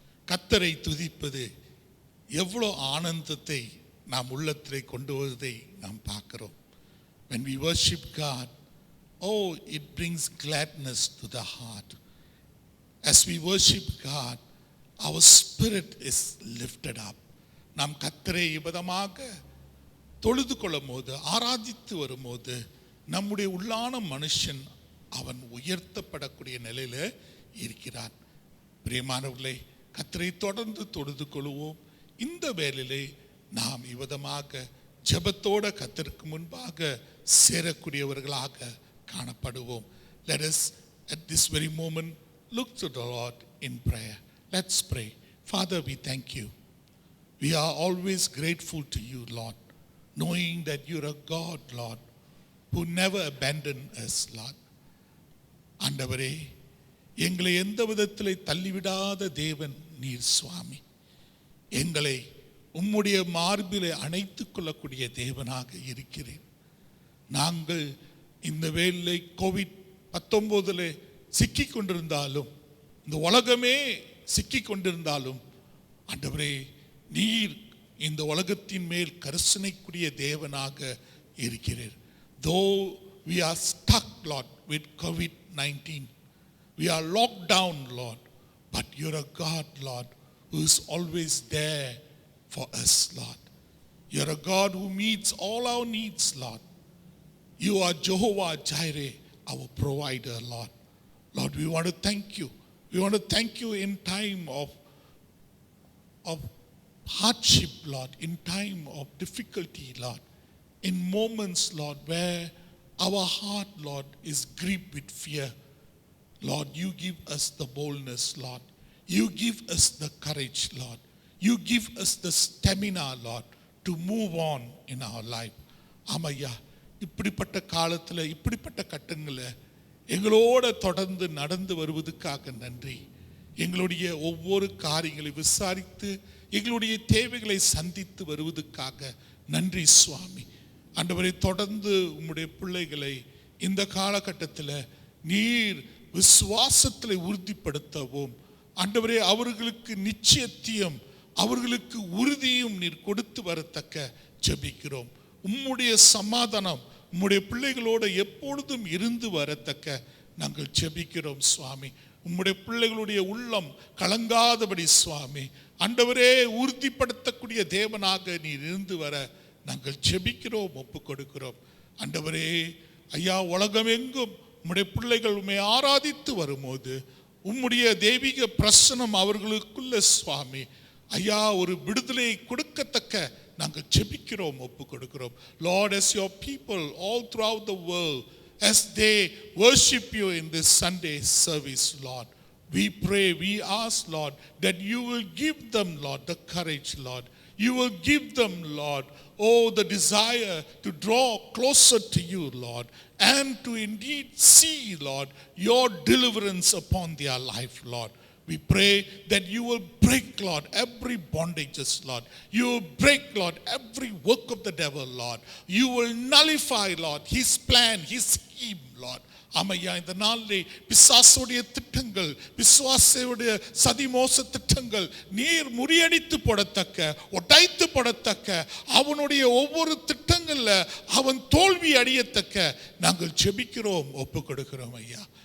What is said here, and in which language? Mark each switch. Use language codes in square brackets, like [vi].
[ta] கர்த்தரை துதிப்பது எவ்வளோ ஆனந்தத்தை நாம் உள்ளத்திலே கொண்டு வருவதை நாம் பார்க்கிறோம். [en] When we worship God, oh, it brings gladness to the heart. As we worship God, our spirit is lifted up. [ta] நாம் கர்த்தரை விதமாக தொழுது கொள்ளும் போது, ஆராதித்து வரும்போது நம்முடைய உள்ளான மனுஷன் அவன் உயர்த்தப்படக்கூடிய நிலையில இருக்கிறான். பிரியமானவர்களே, கர்த்தரை தொடர்ந்து தொழுது கொள்வோம். இந்த வேளையிலே நாம் இவ்விதமாக ஜெபத்தோட கர்த்தருக்கு முன்பாக சேரக்கூடியவர்களாக காணப்படுவோம். [en] Let us at this very moment look to the Lord in prayer. Let's pray. Father, we thank you. We are always grateful to you, Lord, knowing that you're a God, Lord, who never abandoned us, Lord. [ta] ஆண்டவரே, எங்களை எந்த விதத்திலே தள்ளிவிடாத தேவன் நீர் சுவாமி. எங்களை உம்முடைய மார்பிலே அணைத்துக் கொள்ளக்கூடிய தேவனாக இருக்கிறேன். நாங்கள் இந்த வேளை COVID-19 சிக்கிக் கொண்டிருந்தாலும், இந்த உலகமே சிக்கிக் கொண்டிருந்தாலும், ஆண்டவரே நீர் இந்த உலகத்தின் மேல் கரிசனைக்குரிய தேவனாக இருக்கிறீர். [en] Though we are stuck, Lord, with COVID-19, we are locked down, Lord, but you're a God, Lord, who is always there for us, Lord. You're a God who meets all our needs, Lord. You are Jehovah Jireh, our provider, Lord. Lord, we want to thank you. We want to thank you in time of hardship, Lord, in time of difficulty, Lord, in moments, Lord, where our heart, Lord, is gripped with fear. Lord, you give us the boldness, Lord. You give us the courage, Lord. You give us the stamina, Lord, to move on in our life. [ta] ஆமையா, இப்படிப்பட்ட காலத்தில், இப்படிப்பட்ட கட்டங்களில் எங்களோட தொடர்ந்து நடந்து வருவதற்காக நன்றி. எங்களுடைய ஒவ்வொரு காரியங்களை விசாரித்து எங்களுடைய தேவைகளை சந்தித்து வருவதற்காக நன்றி சுவாமி. ஆண்டவரை, தொடர்ந்து உம்முடைய பிள்ளைகளை இந்த காலகட்டத்தில் நீர் விசுவாசத்தில் உறுதிப்படுத்தவும், ஆண்டவரே அவர்களுக்கு நிச்சயத்தையும் அவர்களுக்கு உறுதியும் நீர் கொடுத்து வரத்தக்க ஜெபிக்கிறோம். உம்முடைய சமாதானம் உம்முடைய பிள்ளைகளோடு எப்பொழுதும் இருந்து வரத்தக்க நாங்கள் ஜெபிக்கிறோம் சுவாமி. உம்முடைய பிள்ளைகளுடைய உள்ளம் கலங்காதபடி சுவாமி, ஆண்டவரே உறுதிப்படுத்தக்கூடிய தேவனாக நீர் இருந்து வர நாங்கள் ஜெபிக்கிறோம், ஒப்பு கொடுக்கிறோம். ஆண்டவரே ஐயா, உலகமெங்கும் உம்முடைய பிள்ளைகள் உம்மை ஆராதித்து வரும்போது உம்முடைய தெய்வீக பிரசனம் அவர்களுக்குள்ள சுவாமி ஐயா ஒரு விடுதலை கொடுக்கத்தக்க நாங்கள் ஜெபிக்கிறோம், ஒப்பு கொடுக்கிறோம். [en] Lord, as your people all throughout the world, as they worship you in this Sunday service, Lord, we pray, we ask, Lord, that you will give them, Lord, the courage, Lord. You will give them, Lord, the desire to draw closer to you, Lord, and to indeed see, Lord, your deliverance upon their life, Lord. We pray that you will break, Lord, every bondages, Lord. You will break, Lord, every work of the devil, Lord. You will nullify, Lord, his plan, his scheme, Lord. [ta] ஆமையா, இந்த நாளிலே பிசாசுடைய திட்டங்கள், பிசாசுடைய சதிமோச திட்டங்கள் நீர் முறியடித்து போடத்தக்க, உடைத்து போடத்தக்க, அவனுடைய ஒவ்வொரு திட்டங்கள்ல அவன் தோல்வி அடையத்தக்க நாங்கள் ஜெபிக்கிறோம், ஒப்பு கொடுக்கிறோம் ஐயா.